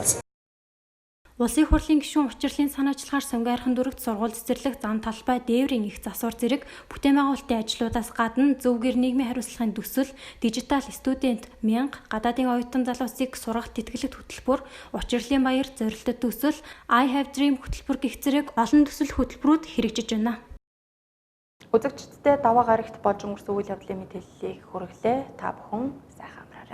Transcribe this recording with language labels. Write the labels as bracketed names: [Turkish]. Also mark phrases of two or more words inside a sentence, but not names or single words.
[Mongolian] Улсын хурлын гишүүн учрлын санаачлагаар Сонгойрхон дүүрэгт сургууль цэцэрлэг зам талбай дээврийн их засвар зэрэг бүтээн байгуулалтын ажлуудаас гадна зөвгөр нийгмийн хариуцлагын төсөл, [English] digital student [Mongolian] 1000, гадаадын оюутан залуусыг сургах тэтгэлэгт хөтөлбөр, учрлын баяр зорилттой төсөл, [English] I have dream [Mongolian] хөтөлбөр гэх зэрэг олон төсөл хөтөлбөрүүд хэрэгжиж байна. Үзэгчдтэй даваа гарагт болж өнгөрсөн үйл явдлын мэдээллийг хүргэлээ. Та бүхэн сайхан